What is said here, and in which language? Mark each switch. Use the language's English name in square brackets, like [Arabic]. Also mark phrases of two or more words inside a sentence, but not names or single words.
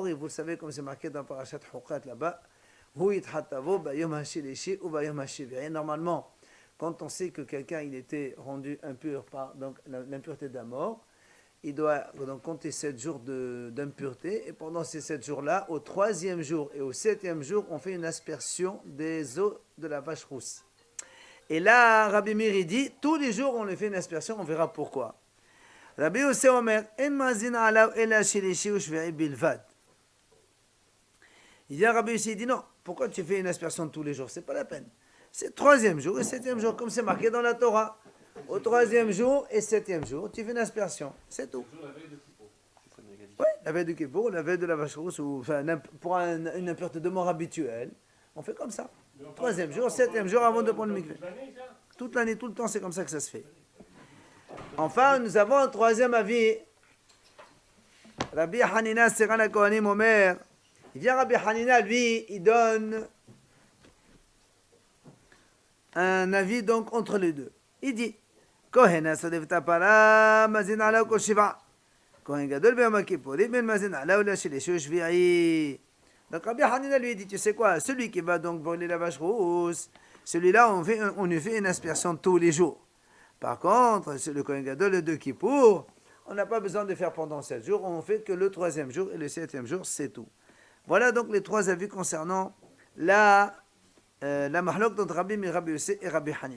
[French] Et vous le savez, comme c'est marqué dans Parashat Hukat là-bas, normalement, quand on sait que quelqu'un il était rendu impur par donc l'impureté de la mort, il doit donc compter 7 jours d'impureté, et pendant ces 7 jours-là, au 3e jour et au 7e jour, on fait une aspersion des os de la vache rousse. Et là, Rabbi Meir dit, tous les jours, on lui fait une aspersion, on verra pourquoi. [Hebrew] רבי יוסי אומר, אין מזין עליו אלא שלישי ושביעי בלבד. [French] Il dit à Rabbi Yossé, il dit non, pourquoi tu fais une aspersion tous les jours? C'est pas la peine. C'est 3e jour et 7e jour, comme c'est marqué dans la Torah. Au 3e jour et 7e jour, tu fais une aspersion. C'est tout. Oui, la veille de Kippour, la veille de la vache rousse, ou enfin, pour une impureté de mort habituelle, on fait comme ça. 3e jour, 7e jour avant de prendre le mikveh. Toute l'année, tout le temps, c'est comme ça que ça se fait. Enfin, nous avons un 3e avis. [Hebrew] רבי חנינא סגן הכהנים אומר. [French] Il vient Rabbi Hanina, lui, il donne un avis donc entre les deux. Il dit [Hebrew] כהן השורף את הפרה מזין עליו כל שבעה. כהן גדול ביום הכיפורים אין מזין עליו אלא שלישי ושביעי. [French] Donc Rabbi Hanina lui dit, tu sais quoi, celui qui va donc brûler la vache rousse, celui-là on lui fait une aspersion tous les jours. Par contre, c'est le Kohen Gadol, le 2 Kippour, on n'a pas besoin de faire pendant 7 jours, on fait que le 3e jour et le 7e jour, c'est tout. Voilà donc les 3 avis concernant la mahlok d'entre Rabbi Meir, Rabbi Yossé et Rabbi Hanina.